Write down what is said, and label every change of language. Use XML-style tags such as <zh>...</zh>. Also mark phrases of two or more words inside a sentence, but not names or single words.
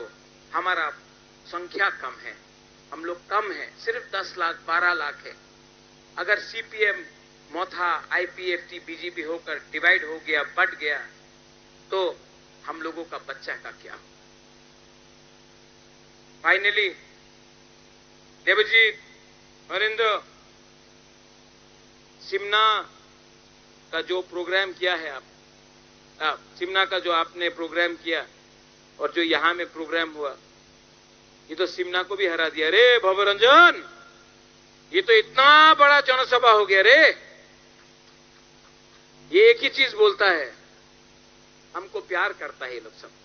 <hi>हमारा संख्या कम है, हम लोग कम हैं, सिर्फ 10 लाख 12 लाख है। अगर सीपीएम मोथा आईपीएफटी बीजेपी होकर डिवाइड हो गया, बट गया, तो हम लोगों का बच्चा का क्या? फाइनली देवजीत, हरिंद्र, सिमना का जो प्रोग्राम किया है आप, सिमना का जो आपने प्रोग्राम किया और जो यहां में प्रोग्राम हुआ, ये तो सिमना को भी हरा दिया रे भवरंजन। ये तो इतना बड़ा जनसभा हो गया रे। ये एक ही चीज बोलता है, हमको प्यार करता है ये लोग सब।</hi>